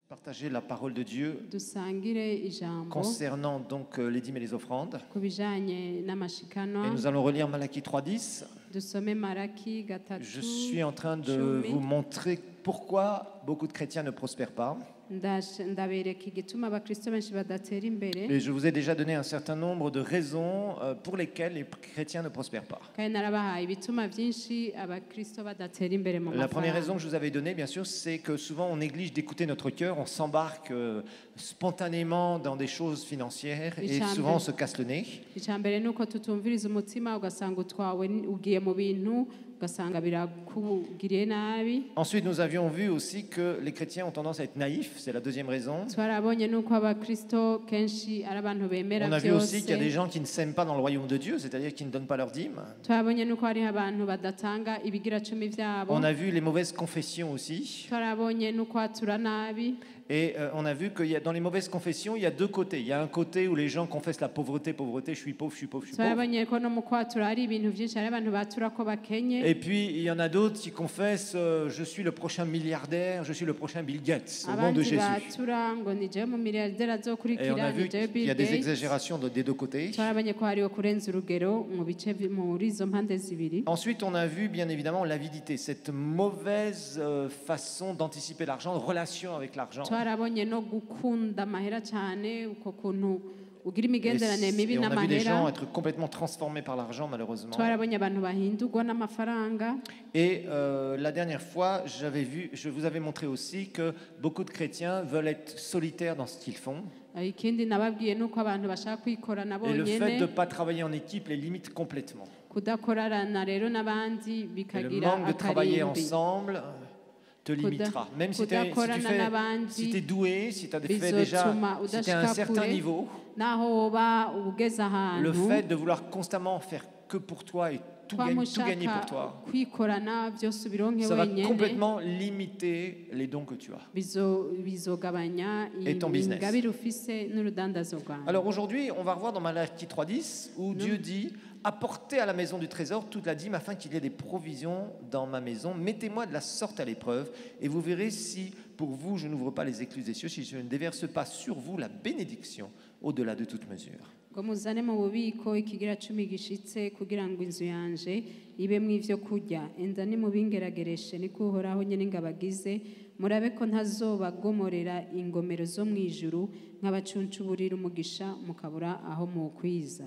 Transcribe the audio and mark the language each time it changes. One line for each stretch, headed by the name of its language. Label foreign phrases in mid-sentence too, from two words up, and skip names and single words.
French: partager la parole de Dieu
Rundi: dusangire ijambo
French: concernant donc les dîmes et les offrandes.
Rundi: ku bijanye
French: Et
Rundi: n'amashikanwa.
French: nous allons relire Malachie 3.10.
Rundi: Dusome Malaki gatatu.
French: Je suis en train de
Rundi: cumi.
French: vous montrer pourquoi beaucoup de chrétiens ne prospèrent pas.
Rundi: Ndabereka igituma abakristo benshi badatera imbere.
French: Et je vous ai déjà donné un certain nombre de raisons pour lesquelles les chrétiens ne prospèrent pas.
Rundi: Kandi narabahaye ibituma byinshi abakristo badatera imbere mu
French: La première
Rundi: mafaranga.
French: raison que je vous avais donnée, bien sûr, c'est que souvent on néglige d'écouter notre cœur, on s'embarque spontanément dans des choses financières et souvent on se casse le nez.
Rundi: Icya mbere ni uko tutumviriza umutima ugasanga utwawe ugiye mu bintu ugasanga birakugiriye nabi.
French: Ensuite, nous avions vu aussi que les chrétiens ont tendance à être naïfs, c'est la deuxième raison.
Rundi: Twarabonye nuko abakristo kenshi ari abantu bemera
French: On a vu aussi qu'il y a des
Rundi: byose.
French: gens qui ne s'aiment pas dans le royaume de Dieu, c'est-à-dire qui ne donnent pas leur dîme.
Rundi: Twarabonye nuko hariho abantu badatanga ibigira cumi byabo.
French: On a vu les mauvaises confessions aussi.
Rundi: Twarabonye nuko hatura nabi.
French: Et on a vu que dans les mauvaises confessions, il y a deux côtés. Il y a un côté où les gens confessent la pauvreté, pauvreté, je suis pauvre, je suis pauvre, je suis pauvre.
Rundi: Twarabonye ko no mu kwatura hari ibintu byinshi hari abantu batura ko bakenye.
French: Et puis, il y en a d'autres qui confessent je suis le prochain milliardaire, je suis le prochain Bill Gates, au nom de
Rundi: Abandi
French: Jésus.
Rundi: batura ngo ni jewe mu miliyarderi
French: Et on a
Rundi: azokurikira
French: vu
Rundi: ni jewe
French: qu'il y a
Rundi: Bill
French: des
Rundi: Gates.
French: exagérations des deux côtés.
Rundi: Twarabonye ko hariho kurenza urugero mu bice muri izo mpande zibiri.
French: Ensuite, on a vu bien évidemment l'avidité, cette mauvaise façon d'anticiper l'argent, de relation avec l'argent.
Rundi: Twarabonye no gukunda amahera cyane uko kuntu ugira
French: Et,
Rundi: imigenderanire mibi
French: et on a vu des gens
Rundi: n'amahera.
French: être complètement transformés par l'argent, malheureusement.
Rundi: Twarabonye abantu bahindurwa n'amafaranga.
French: Et la dernière fois, je vous avais montré aussi que beaucoup de chrétiens veulent être solitaires dans ce qu'ils font.
Rundi: Ikindi nababwiye nuko abantu bashaka kwikorana
French: Et le fait de ne
Rundi: bonyene
French: pas travailler en équipe les limite complètement.
Rundi: kudakorana rero n'abandi
French: Et le
Rundi: bikagira
French: manque de travailler
Rundi: akarimbi.
French: ensemble te limitera. Même si tu es doué, si tu as fait déjà, si tu as un certain niveau,
Rundi: naho woba ugeze
French: le
Rundi: ahantu
French: fait de vouloir constamment faire que pour toi et tout gagner pour toi,
Rundi: kwikorana byose ubironke
French: ça va
Rundi: wenyene
French: complètement limiter les dons que tu as.
Rundi: bizogabanya
French: Et ton business.
Rundi: ingabire ufise n'urudandazo rwawe.
French: Alors aujourd'hui, on va revoir dans Malachie 3.10 où Dieu dit « Apportez à la maison du trésor toute la dîme afin qu'il y ait des provisions dans ma maison. Mettez-moi de la sorte à l'épreuve et vous verrez si pour vous je n'ouvre pas les écluses des cieux, si je ne déverse pas sur vous la bénédiction au-delà de toute mesure. »
Rundi: ngo muzane mu bubiko ikigira cumi gishitse kugira ngo inzu yanje ibemwo ivyo kurya enda nimubingeragereshe niko uhoraho nyene ngabagize murabe ko ntazobagomorera ingomero zo mw'ijuru nk'abacuncuburira umugisha mukabura aho mukwiza.